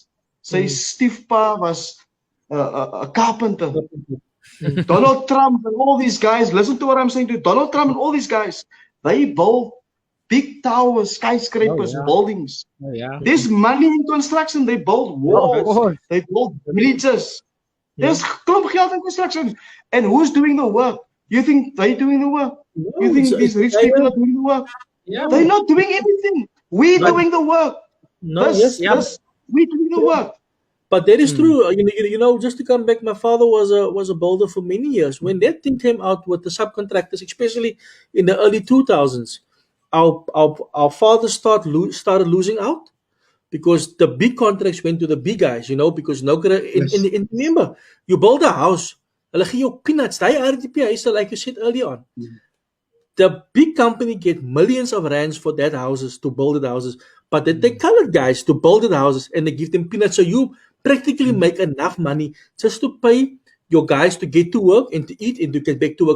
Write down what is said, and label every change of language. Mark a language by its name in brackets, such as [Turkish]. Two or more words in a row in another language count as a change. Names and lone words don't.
[English] Say, Steve Pa was a carpenter. Donald Trump and all these guys, listen to what I'm saying to you. Donald Trump and all these guys, They build big towers, skyscrapers, Oh, yeah. buildings. Oh, yeah. There's money in construction. They build walls. course. They build bridges. There's Yeah. [Afrikaans] klomp geld in [English] construction. And who's doing the work? You think they're doing the work? No, You think these rich people are doing the work? Yeah. They're not doing anything. We're But- doing the work. No, yes, We're doing the work. but that is true. Just to come back, my father was a builder for many years. When that thing came out with the subcontractors, especially in the early 2000s, our father started losing out because the big contracts went to the big guys. Because in remember, you build a house, [Afrikaans] hulle gee jou peanuts. Daai RDP huise, [English] like you said earlier on. The big company get millions of rands for that houses to build the houses, but they take colored guys to build the houses and they give them peanuts. So you practically make enough money just to pay your guys to get to work and to eat and to get back to work.